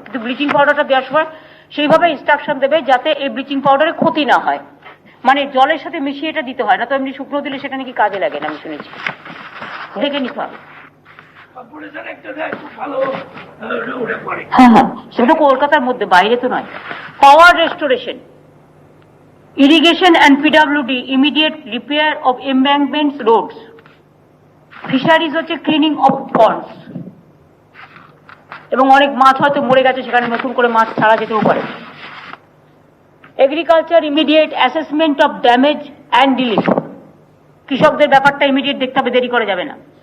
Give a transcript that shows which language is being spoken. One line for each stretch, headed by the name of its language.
Bangla: কিন্তু ব্লিচিং পাউডারটা দেওয়ার সময় সেইভাবে ইনস্ট্রাকশন দেবে যাতে এই ব্লিচিং পাউডারে ক্ষতি না হয়, মানে জলের সাথে মিশিয়ে এটা দিতে হয় না, তো এমনি শুকনো দিলে সেটা নাকি কাজে লাগে না, আমি শুনেছি, দেখে নিতে হবে। হ্যাঁ হ্যাঁ, সেটা কলকাতার মধ্যে, বাইরে তো নয়।
English: Power restoration, irrigation and PWD immediate repair of embankments, roads.
Bangla: Fisheries হচ্ছে
English: cleaning of ponds,
Bangla: এবং অনেক মাছ হয়তো মরে গেছে, সেখানে নতুন করে মাছ ছাড়া যেতেও পারে।
English: Agriculture immediate assessment of damage and relief,
Bangla: কৃষকদের ব্যাপারটা ইমিডিয়েট দেখতে হবে, দেরি করা যাবে না।